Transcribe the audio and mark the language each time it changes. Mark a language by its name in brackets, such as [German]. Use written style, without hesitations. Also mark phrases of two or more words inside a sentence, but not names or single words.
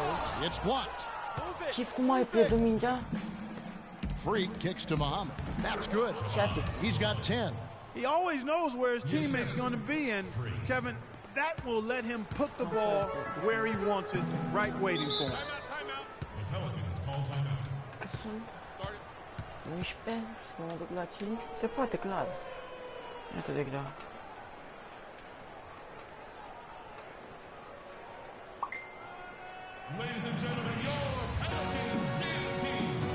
[English] It's blocked. Freak kicks to Muhammad. That's good. He's got 10. He always knows where his teammate's going to be, and Kevin, that will let him put the ball where he wants it, right waiting for him. [Romanian] Se poate, clar. Iată de greu. [English] Ladies and gentlemen, your Pelicans dance team.